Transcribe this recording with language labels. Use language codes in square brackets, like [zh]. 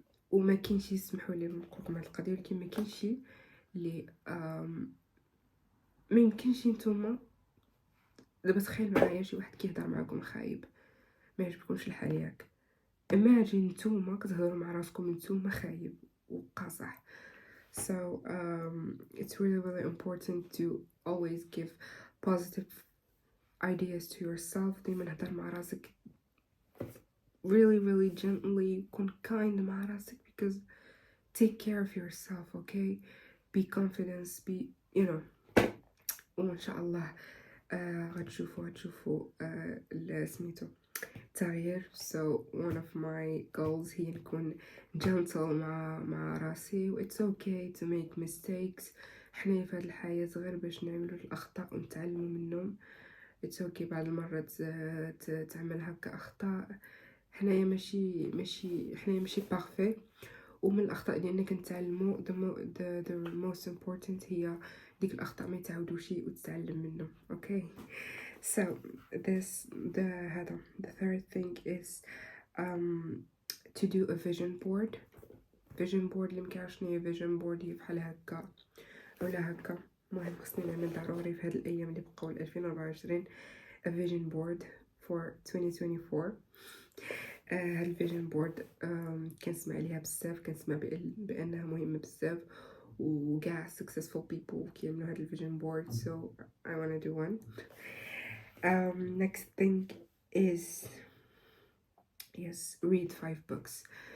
[ar] وما كاينش يسمحوا لي نقولكم هاد القضية، ولكن ما كاينش اللي ما يمكنش نتوما دابا تخيل معايا شي واحد كيهضر معاكم خايب ما يعجبكمش الحال ياك، imagine نتوما كتهضروا مع راسكم نتوما خايب وقاصح. [en] So it's really important to always give positive ideas to yourself. [ar] دايما هضر مع راسك [en] really gently، [ar] كون [en] kind [ar] مع راسك [en] because take care of yourself. okay be confident be [ar] وان شاء الله غتشوفوا سميتو التغيير. [en] so one of my goals [ar] هي نكون [en] gentle [ar] مع راسي و [en] it's okay to make mistakes. [ar] حنا في هاد الحياة غير باش نعملوا الأخطاء ونتعلموا منهم. [en] it's okay [ar] بعض المرات تعمل هكا أخطاء، حنايا ماشي بارفي، ومن الأخطاء ديالنا كنتعلموا. [en] the most important [ar] هي ديك الأخطاء ما يتعاودوش وتتعلم منهم. [en] okay so the third thing is to do a vision board. [ar] اللي مكيعرف شنو هي vision board هي بحال هكا ولا هكا. المهم خصني نعمل ضروري في هاد الايام اللي بقاو ل 2024 [en] a vision board for 2024. [ar] هاد الفيجن بورد كنسمع عليها بزاف، كنسمع بانها مهمه بزاف، وكاع [en] successful people [ar] كيعملوا هاد الفيجن بورد. [en] so I wanna do one. Next thing is read 5 books.